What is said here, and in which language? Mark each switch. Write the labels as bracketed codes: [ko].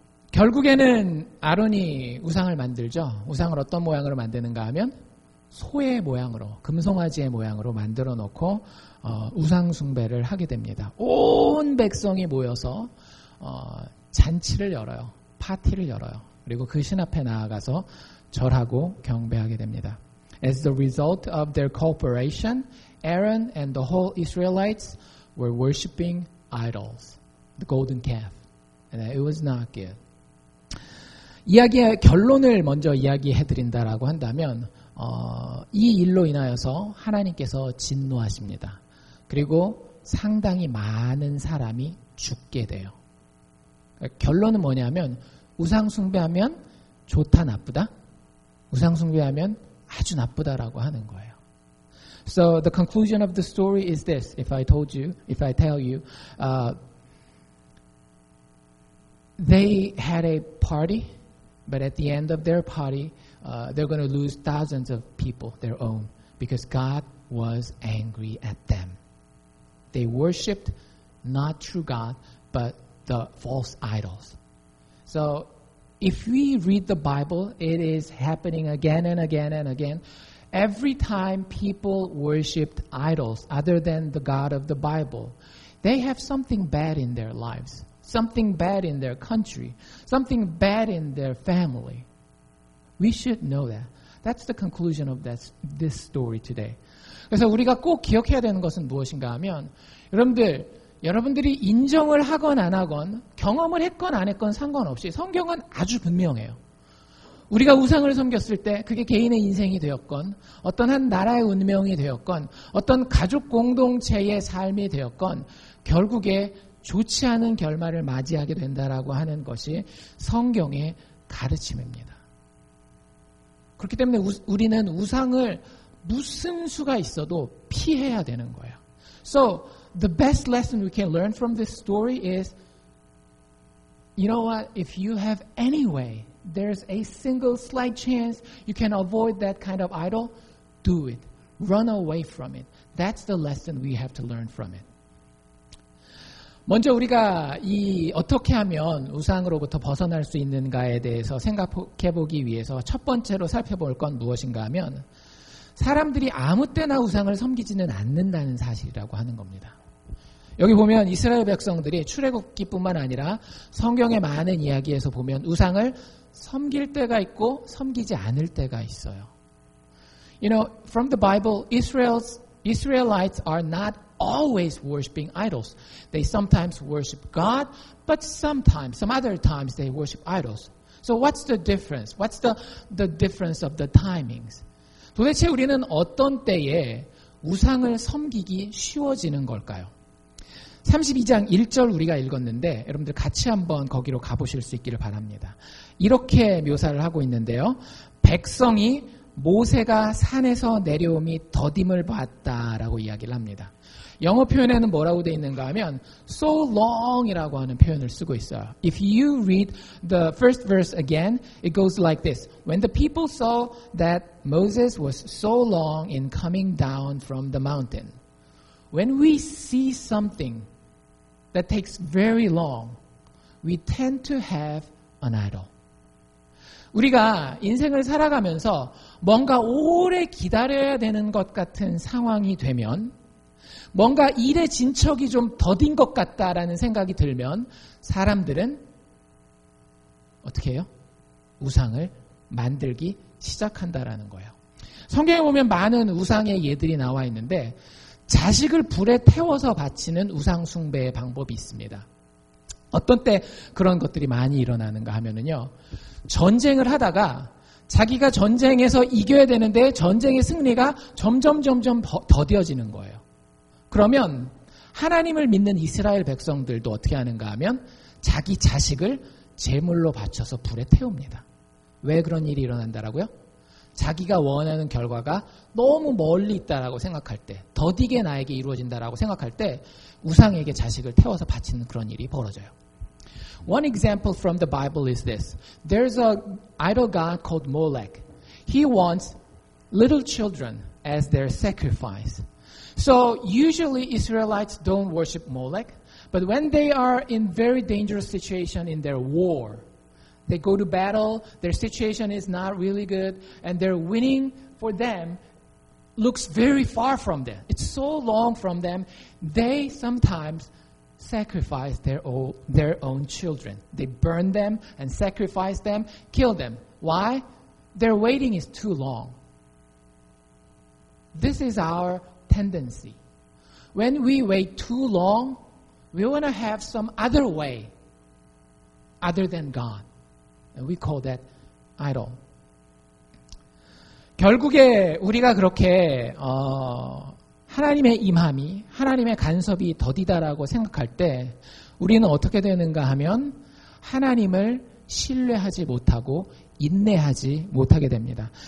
[ko] 결국에는 아론이 우상을 만들죠. 우상을 어떤 모양으로 만드는가 하면 소의 모양으로, 금송아지의 모양으로 만들어 놓고 우상 숭배를 하게 됩니다. 온 백성이 모여서 잔치를 열어요. 파티를 열어요. 그리고 그 신 앞에 나아가서 절하고 경배하게 됩니다. [en] As the result of their cooperation, Aaron and the whole Israelites were worshiping idols, the golden calf. And it was not good. [ko] 이야기의 결론을 먼저 이야기해드린다라고 한다면 이 일로 인하여서 하나님께서 진노하십니다. 그리고 상당히 많은 사람이 죽게 돼요. 결론은 뭐냐면 우상 숭배하면 좋다 나쁘다? 우상 숭배하면 아주 나쁘다라고 하는 거예요. [en] So the conclusion of the story is this. If I tell you, they had a party, but at the end of their party, they're going to lose thousands of people, their own, because God was angry at them. They worshipped not true God, but the false idols. So if we read the Bible, it is happening again and again and again. Every time people worshipped idols other than the God of the Bible, they have something bad in their lives, something bad in their country, something bad in their family. We should know that. That's the conclusion of this story today. [ko] 그래서 우리가 꼭 기억해야 되는 것은 무엇인가 하면 여러분들이 인정을 하건 안 하건 경험을 했건 안 했건 상관없이 성경은 아주 분명해요. 우리가 우상을 섬겼을 때 그게 개인의 인생이 되었건 어떤 한 나라의 운명이 되었건 어떤 가족 공동체의 삶이 되었건 결국에 좋지 않은 결말을 맞이하게 된다라고 하는 것이 성경의 가르침입니다. 그렇기 때문에 우리는 우상을 무슨 수가 있어도 피해야 되는 거예요. [en] So the best lesson we can learn from this story is, you know what? If you have any way, there's a single slight chance you can avoid that kind of idol, do it. Run away from it. That's the lesson we have to learn from it. [ko] 먼저 우리가 어떻게 하면 우상으로부터 벗어날 수 있는가에 대해서 생각해 보기 위해서 첫 번째로 살펴볼 건 무엇인가 하면 사람들이 아무 때나 우상을 섬기지는 않는다는 사실이라고 하는 겁니다. 여기 보면 이스라엘 백성들이 출애굽기뿐만 아니라 성경의 많은 이야기에서 보면 우상을 섬길 때가 있고 섬기지 않을 때가 있어요. [en] You know, from the Bible, Israelites are not always worshiping idols. They sometimes worship God, but sometimes, some other times they worship idols. So what's the difference? What's the difference of the timings? [ko] 도대체 우리는 어떤 때에 우상을 섬기기 쉬워지는 걸까요? 32장 1절 우리가 읽었는데 여러분들 같이 한번 거기로 가보실 수 있기를 바랍니다. 이렇게 묘사를 하고 있는데요. 백성이 모세가 산에서 내려옴이 더딤을 봤다라고 이야기를 합니다. 영어 표현에는 뭐라고 되어 있는가 하면 [en] so long [ko] 이라고 하는 표현을 쓰고 있어요. [en] If you read the first verse again, it goes like this. When the people saw that Moses was so long in coming down from the mountain. When we see something that takes very long, we tend to have an idol. [ko] 우리가 인생을 살아가면서 뭔가 오래 기다려야 되는 것 같은 상황이 되면 뭔가 일의 진척이 좀 더딘 것 같다라는 생각이 들면 사람들은 어떻게 해요? 우상을 만들기 시작한다라는 거예요. 성경에 보면 많은 우상의 예들이 나와 있는데 자식을 불에 태워서 바치는 우상 숭배의 방법이 있습니다. 어떤 때 그런 것들이 많이 일어나는가 하면은요. 전쟁을 하다가 자기가 전쟁에서 이겨야 되는데 전쟁의 승리가 점점 더뎌지는 거예요. 그러면 하나님을 믿는 이스라엘 백성들도 어떻게 하는가 하면 자기 자식을 제물로 바쳐서 불에 태웁니다. 왜 그런 일이 일어난다라고요? 자기가 원하는 결과가 너무 멀리 있다라고 생각할 때, 더디게 나에게 이루어진다라고 생각할 때 우상에게 자식을 태워서 바치는 그런 일이 벌어져요. [en] One example from the Bible is this. There's an idol god called Molech. He wants little children as their sacrifice. So usually Israelites don't worship Molech, but when they are in very dangerous situation in their war, they go to battle, their situation is not really good, and their winning for them looks very far from them. It's so long from them, they sometimes sacrifice their own children. They burn them and sacrifice them, kill them. Why? Their waiting is too long. This is our tendency. When we wait too long, we want to have some other way other than God. And we call that idol. [ko] 결국에 우리가 그렇게 하나님의 임함이, 하나님의 간섭이 더디다라고 생각할 때 우리는 어떻게 되는가 하면 하나님을 신뢰하지 못하고 인내하지 못하게 됩니다.